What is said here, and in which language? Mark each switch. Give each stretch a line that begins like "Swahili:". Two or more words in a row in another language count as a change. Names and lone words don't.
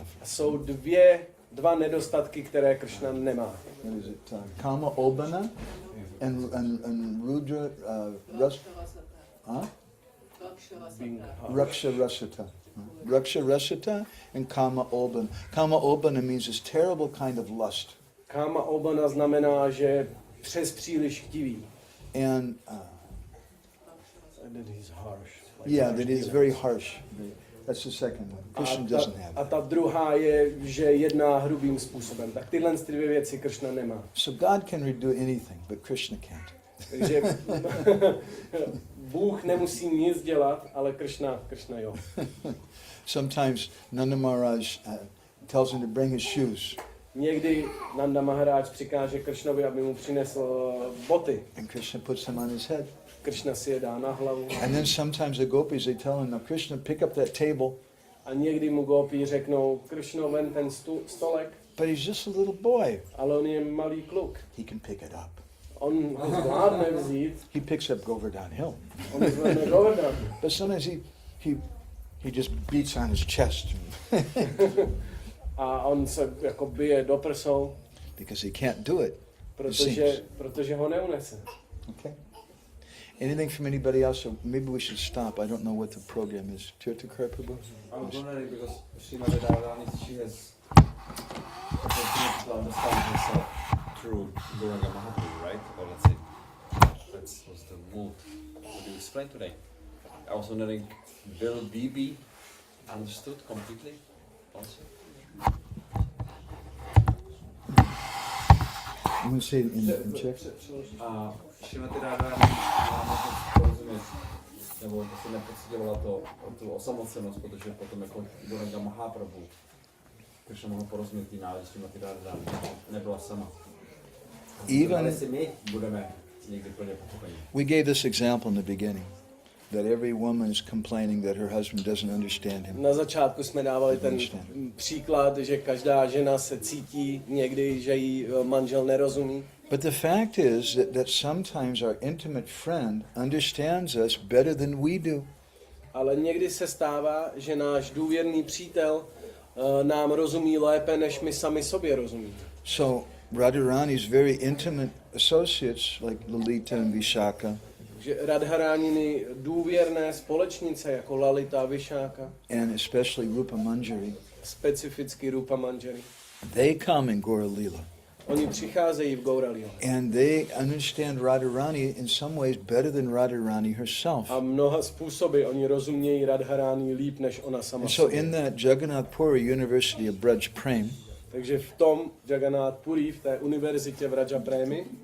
Czech: A jsou dva nedostatky, které Krishna nemá.
English: What is it? Kama Obana and Rudra Raksha Rasata. Raksha Rasata and Kama Obana. Kama Obana means this terrible kind of lust.
Czech: Kama Obana znamená, že přes příliš chtivý.
English: And That he's harsh. Yeah, that is very harsh. That's the second one. Krishna doesn't have
Czech: A
English: that.
Czech: ta druhá je, že jedná hrubým způsobem. Tak tyhle dvě věci Krishna nemá.
English: So God can do anything, but Krishna can't.
Czech: Takže Bůh nemusí nic dělat, ale Krishna jo.
English: Sometimes Nanda Maharaj tells him to bring his shoes.
Czech: Někdy Nanda Maharaj přikáže Krishnovi, aby mu přinesl boty.
English: And Krishna puts them on his head.
Czech: Krishna si je dá na hlavu.
English: And then sometimes the gopis, they tell him, now Krishna, pick up that table.
Czech: A někdy mu gopí řeknou, Krishno, ven ten stolek.
English: But he's just a little boy.
Czech: Ale on je malý kluk.
English: He can pick it up.
Czech: On ho zvládne vzít.
English: He picks up Govardhan Hill.
Czech: On zvedne Govardhan.
English: But sometimes he just beats on his chest.
Czech: A on se jako bije do prsou.
English: Because he can't do it.
Czech: Protože ho neunese.
English: Okay. Anything from anybody else? So maybe we should stop. I don't know what the program is. Tirthakar Prabhu? I was wondering because Srimati Radharani, she has opportunity to understand herself through Gauranga Mahaprabhu, right? Or let's say that was the mood that you explained today. I was wondering, will we be understood completely also? I'm going to say it in Czech.
Czech: Srimati Radharani má možnost porozumět, nebo si nepocitovala tu osamocenost, protože potom jako Gauranga Mahaprabhu, Krishna mohl porozumět tý nálež Srimati Radharani, nebyla sama.
English: Even
Czech: si my budeme někdy plně pochopení.
English: we gave this example in the beginning, that every woman is complaining that her husband doesn't understand him.
Czech: Na začátku jsme dávali ten příklad, že každá žena se cítí někdy, že jí manžel nerozumí.
English: But the fact is that sometimes our intimate friend understands us better than we do.
Czech: Ale někdy se stává, že náš důvěrný přítel nám rozumí lépe, než my sami sobě rozumíme.
English: So Radharani's very intimate associates like Lalita and Vishaka,
Czech: Že Radharániny důvěrné společnice jako Lalita a Vishaka,
English: and especially Rupa Manjari,
Czech: specificky Rupa Manjari,
English: they come in Gaura Lila.
Czech: oni přicházejí v Gaura Lila.
English: And they understand Radharani in some ways better than Radharani herself.
Czech: A mnoha způsoby oni rozumějí Radharani líp, než ona sama
English: And so
Czech: sobě.
English: in that Jagannath Puri University of Braj Prem,
Czech: Takže v tom Jagannath Puri, v té univerzitě v Raja Premi,